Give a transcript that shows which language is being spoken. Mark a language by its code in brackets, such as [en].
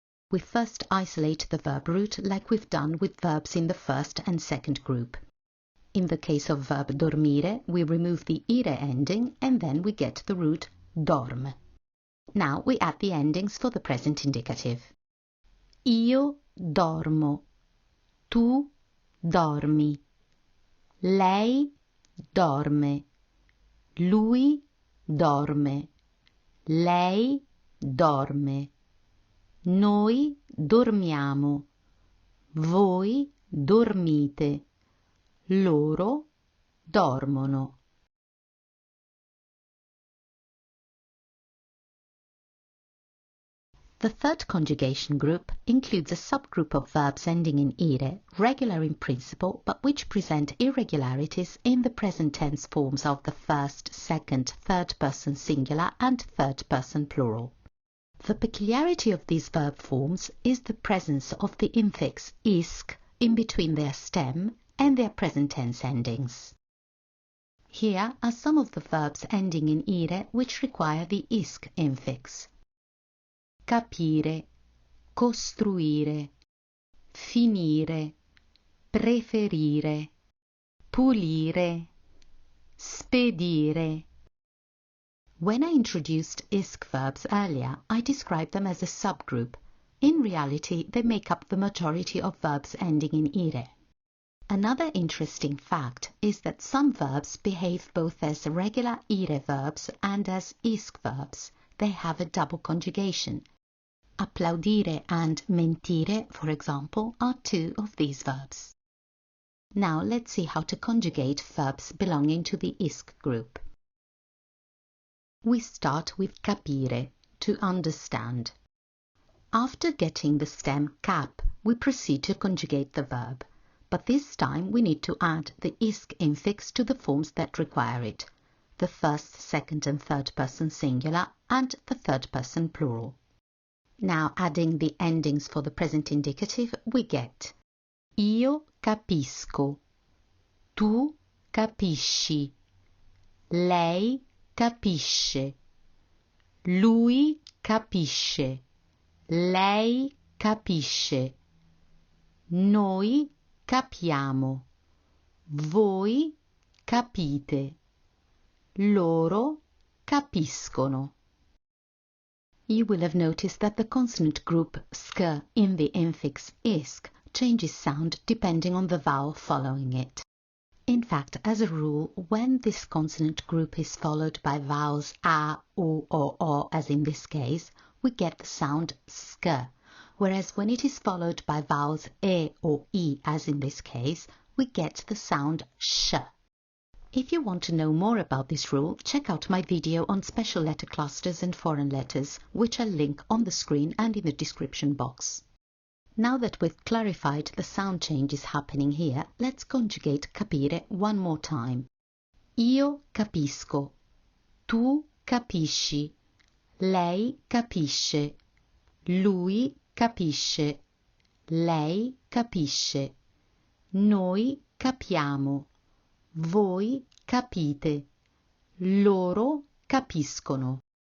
[en] We first isolate the verb root like we've done with verbs in the first and second group. In the case of verb dormire, we remove the ire ending and then we get the root dorm. Now we add the endings for the present indicative. [it] Io dormo, tu dormi, lei dorme, lui dorme, lei dorme. Noi dormiamo, voi dormite, loro dormono. [en] The third conjugation group includes a subgroup of verbs ending in ire, regular in principle, but which present irregularities in the present tense forms of the first, second, third person singular and third person plural. The peculiarity of these verb forms is the presence of the infix isc in between their stem and their present tense endings. Here are some of the verbs ending in ire which require the isc infix. [it] Capire, costruire, finire, preferire, pulire, spedire. [en] When I introduced isc verbs earlier, I described them as a subgroup. In reality, they make up the majority of verbs ending in ire. Another interesting fact is that some verbs behave both as regular ire verbs and as isc verbs. They have a double conjugation. Applaudire and mentire, for example, are two of these verbs. Now let's see how to conjugate verbs belonging to the isc group. We start with capire, to understand. After getting the stem cap, we proceed to conjugate the verb, but this time we need to add the isc infix to the forms that require it, the first, second and third person singular and the third person plural. Now adding the endings for the present indicative, we get [it] io capisco, tu capisci, lei capisce, lui capisce, lei capisce, noi capiamo, voi capite, loro capiscono. [en] You will have noticed that the consonant group sk in the infix isc changes sound depending on the vowel following it. In fact, as a rule, when this consonant group is followed by vowels a, u, or o, as in this case, we get the sound sk, whereas when it is followed by vowels e or I, as in this case, we get the sound sh. If you want to know more about this rule, check out my video on special letter clusters and foreign letters, which I'll link on the screen and in the description box. Now that we've clarified the sound changes happening here, let's conjugate capire one more time. [it] Io capisco, tu capisci, lei capisce, lui capisce, lei capisce, noi capiamo, voi capite, loro capiscono.